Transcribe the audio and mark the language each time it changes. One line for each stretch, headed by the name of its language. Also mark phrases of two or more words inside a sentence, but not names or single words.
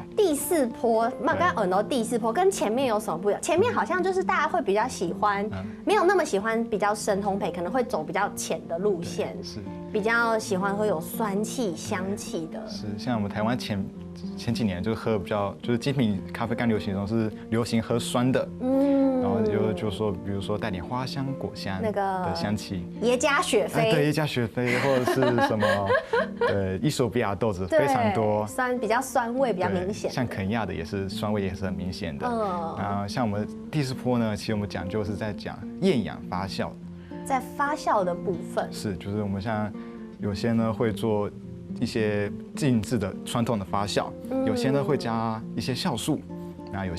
Chinese: 第4波，那剛剛耳朵第4波跟前面有什麼不一樣？前面好像就是大家會比較喜歡，沒有那麼喜歡比較深烘焙，可能會走比較淺的路線，是比較喜歡會有酸氣、香氣的。是，像我們台灣前幾年就喝比較，就是精品咖啡剛流行的時候是流行喝酸的，然後就說，比如說帶點花香、果香的香氣，耶加雪菲，對，耶加雪菲或者是什麼，伊索比亞豆子非常多，比較酸味比較明顯，像肯亞的也是酸味也是很明顯的。然後像我們第4波呢，其實我們講究是在講厭氧發酵，在發酵的部分是，就是我們像有些呢會做一些靜置的傳統的發酵，有些呢會加一些酵素，那有些